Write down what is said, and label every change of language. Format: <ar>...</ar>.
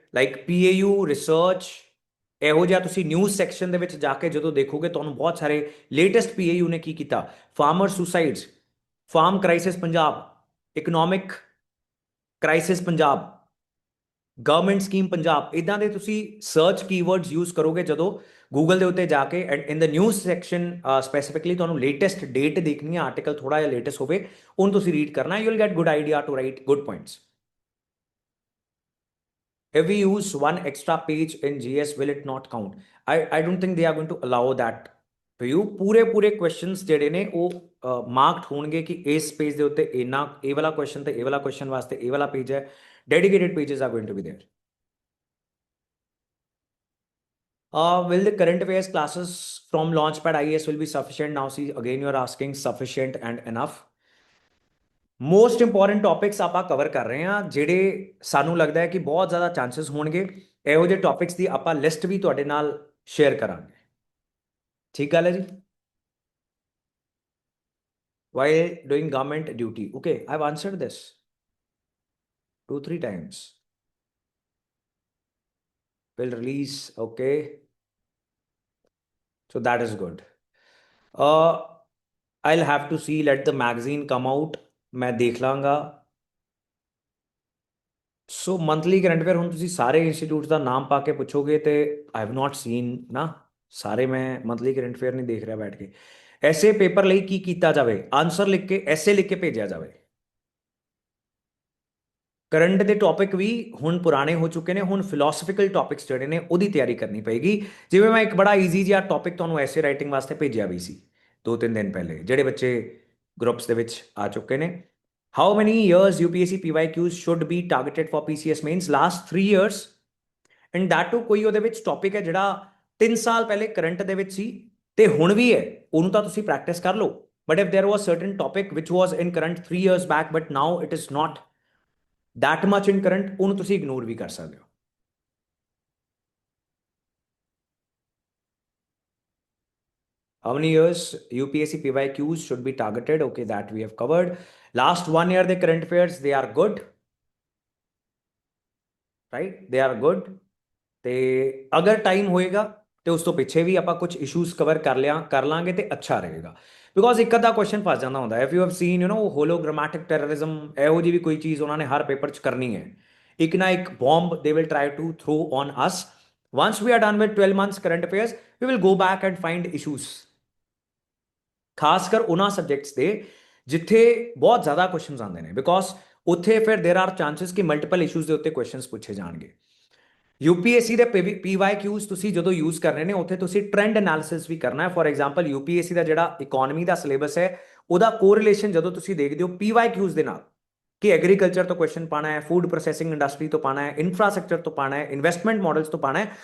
<pa>Like PAU research, ਇਹੋ ਜਿਹਾ ਤੁਸੀਂ ਨਿਊਜ਼ ਸੈਕਸ਼ਨ ਦੇ ਵਿੱਚ ਜਾ ਕੇ ਜਦੋਂ ਦੇਖੋਗੇ ਤੁਹਾਨੂੰ ਬਹੁਤ ਸਾਰੇ ਲੇਟੈਸਟ PAU ਨੇ ਕੀ ਕੀਤਾ, farmer ਸੁਸਾਈਡਸ, farm crisis Punjab, economic crisis Punjab, government scheme Punjab, ਇਦਾਂ ਦੇ ਤੁਸੀਂ ਸਰਚ ਕੀਵਰਡਸ ਯੂਜ਼ ਕਰੋਗੇ ਜਦੋਂ ਗੂਗਲ ਦੇ ਉੱਤੇ ਜਾ ਕੇ, and in the news section specifically ਤੁਹਾਨੂੰ ਲੇਟੈਸਟ ਡੇਟ ਦੇਖਣੀ ਹੈ, ਆਰਟੀਕਲ ਥੋੜਾ ਜਿਹਾ ਲੇਟੈਸਟ ਹੋਵੇ, ਉਹਨੂੰ ਤੁਸੀਂ ਰੀਡ ਕਰਨਾ,</pa> <en>You will get good idea to write good points. If we use one extra page in GS, will it not count? I don't think they are going to allow that to you.</en> <pa>ਪੂਰੇ questions ਜਿਹੜੇ ਨੇ ਉਹ marked ਹੋਣਗੇ ਕਿ ਇਸ page ਦੇ ਉੱਤੇ ਇੰਨਾ, ਇਹ ਵਾਲਾ ਕੁਐਸਚਨ ਤੇ ਇਹ ਵਾਲਾ ਕੁਐਸਚਨ ਵਾਸਤੇ ਇਹ ਵਾਲਾ ਪੇਜ ਹੈ।</pa> <en>Dedicated pages are going to be there. Will the current affairs classes from Launchpad IAS will be sufficient? Now see, again you are asking sufficient and enough.</en> <pa>Most important topics ਆਪਾਂ cover ਕਰ ਰਹੇ ਹਾਂ, ਜਿਹੜੇ ਸਾਨੂੰ ਲੱਗਦਾ ਹੈ ਕਿ ਬਹੁਤ ਜ਼ਿਆਦਾ ਚਾਂਸਸ ਹੋਣਗੇ। ਇਹੋ ਜਿਹੇ ਟੌਪਿਕਸ ਦੀ ਆਪਾਂ ਲਿਸਟ ਵੀ ਤੁਹਾਡੇ ਨਾਲ ਸ਼ੇਅਰ ਕਰਾਂਗੇ। ਠੀਕ ਗੱਲ ਹੈ ਜੀ?</pa> <en>While doing government duty, okay, I've answered this 2-3 times. Will release, okay, so that is good. I'll have to see, let the magazine come out,</en> <pa>ਮੈਂ ਦੇਖ ਲਾਂਗਾ। ਸੋ ਮੰਥਲੀ ਕਰੰਟ ਅਫੇਅਰ ਹੁਣ ਤੁਸੀਂ ਸਾਰੇ ਇੰਸਟੀਟਿਊਟਸ ਦਾ ਨਾਮ ਪਾ ਕੇ ਪੁੱਛੋਗੇ ਤੇ</pa> <en>I have not seen</en> <pa>ਨਾ ਸਾਰੇ, ਮੈਂ ਮੰਥਲੀ ਕਰੰਟ ਅਫੇਅਰ ਨਹੀਂ ਦੇਖ ਰਿਹਾ ਬੈਠ ਕੇ। ਐਸੇ ਪੇਪਰ ਲਈ ਕੀ ਕੀਤਾ ਜਾਵੇ? ਆਨਸਰ ਲਿਖ ਕੇ, ਐਸੇ ਲਿਖ ਕੇ ਭੇਜਿਆ ਜਾਵੇ। ਕਰੰਟ ਦੇ ਟੌਪਿਕ ਵੀ ਹੁਣ ਪੁਰਾਣੇ ਹੋ ਚੁੱਕੇ ਨੇ, ਹੁਣ ਫਿਲਾਸਫੀਕਲ ਟੌਪਿਕਸ ਜਿਹੜੇ ਨੇ ਉਹਦੀ ਤਿਆਰੀ ਕਰਨੀ ਪਏਗੀ। ਜਿਵੇਂ ਮੈਂ ਇੱਕ ਬੜਾ ਈਜ਼ੀ ਜਿਹਾ ਟੌਪਿਕ ਤੁਹਾਨੂੰ ਐਸੇ ਰਾਈਟਿੰਗ ਵਾਸਤੇ ਭੇਜਿਆ ਵੀ ਸੀ 2-3 ਦਿਨ ਪਹਿਲੇ, ਜਿਹੜੇ ਬੱਚੇ ਗਰੁੱਪਸ ਦੇ ਵਿੱਚ ਆ ਚੁੱਕੇ ਨੇ।</pa> <en>How many years UPSC PYQs should be targeted for PCS mains? Last 3 years, and that too</en> <pa>ਕੋਈ ਉਹਦੇ ਵਿੱਚ ਟੌਪਿਕ ਹੈ ਜਿਹੜਾ 3 ਸਾਲ ਪਹਿਲੇ ਕਰੰਟ ਦੇ ਵਿੱਚ ਸੀ ਤੇ ਹੁਣ ਵੀ ਹੈ, ਉਹਨੂੰ ਤਾਂ ਤੁਸੀਂ ਪ੍ਰੈਕਟਿਸ ਕਰ ਲਓ।</pa> <en>But if there was certain topic which was in current 3 years back but now it is not that much in current,</en> <pa>ਉਹਨੂੰ ਤੁਸੀਂ ਇਗਨੋਰ ਵੀ ਕਰ ਸਕਦੇ ਹੋ।</pa> <en>How many years UPSC PYQs should be targeted? Okay, that we have covered. Last 1 year the current affairs, they are good, right? They are good.</en> <pa>ਤੇ ਅਗਰ time ਹੋਏਗਾ ਤੇ ਉਸ ਤੋਂ ਪਿੱਛੇ ਵੀ ਆਪਾਂ ਕੁਝ ਇਸ਼ੂਜ਼ ਕਵਰ ਕਰ ਲਾਂਗੇ ਤੇ ਅੱਛਾ ਰਹੇਗਾ। ਬਿਕੋਜ਼ ਇੱਕ ਅੱਧਾ ਕੁਐਸਚਨ ਫਸ ਜਾਂਦਾ ਹੁੰਦਾ।</pa> <en>if you have seen</en> <pa>ਹੋਲੋਗ੍ਰਾਮੈਟਿਕ terrorism, ਇਹੋ ਜਿਹੀ ਵੀ ਕੋਈ ਚੀਜ਼ ਉਹਨਾਂ ਨੇ ਹਰ ਪੇਪਰ 'ਚ ਕਰਨੀ ਹੈ। ਇੱਕ ਨਾ ਇੱਕ ਬੌਂਬ</pa> <en>They will try to throw on us. once we are done with 12 months current affairs, we will go back and find issues,</en> <pa>ਖਾਸ ਕਰ ਉਹਨਾਂ ਸਬਜੈਕਟਸ ਦੇ ਜਿੱਥੇ ਬਹੁਤ ਜ਼ਿਆਦਾ ਕੁਐਸਚਨਸ ਆਉਂਦੇ ਨੇ, ਬਿਕੋਜ਼ ਉੱਥੇ ਫਿਰ देयर आर ਚਾਂਸਸ ਕਿ ਮਲਟੀਪਲ ਇਸ਼ੂਜ਼ ਦੇ ਉੱਤੇ ਕੁਐਸਚਨਸ ਪੁੱਛੇ ਜਾਣਗੇ। यूपीएससी ਦੇ PYQs ਤੁਸੀਂ ਜਦੋਂ ਯੂਜ਼ ਕਰਨੇ ਨੇ ਉੱਥੇ ਤੁਸੀਂ ਟ੍ਰੈਂਡ ਐਨਾਲਿਸਿਸ ਵੀ ਕਰਨਾ ਹੈ। ਫੋਰ ਐਗਜ਼ਾਮਪਲ यूपीएससी ਦਾ ਜਿਹੜਾ ਇਕਨੋਮੀ ਦਾ ਸਿਲੇਬਸ ਹੈ ਉਹਦਾ ਕੋਰਿਲੇਸ਼ਨ ਜਦੋਂ ਤੁਸੀਂ ਦੇਖਦੇ ਹੋ PYQs ਦੇ ਨਾਲ ਕਿ ਐਗਰੀਕਲਚਰ ਤੋਂ ਕੁਐਸਚਨ ਪਾਣਾ ਹੈ, ਫੂਡ ਪ੍ਰੋਸੈਸਿੰਗ ਇੰਡਸਟਰੀ ਤੋਂ ਪਾਣਾ ਹੈ, ਇਨਫਰਾਸਟ੍ਰਕਚਰ ਤੋਂ ਪਾਣਾ ਹੈ, ਇਨਵੈਸਟਮੈਂਟ ਮਾਡਲਸ ਤੋਂ ਪਾਣਾ ਹੈ।</pa>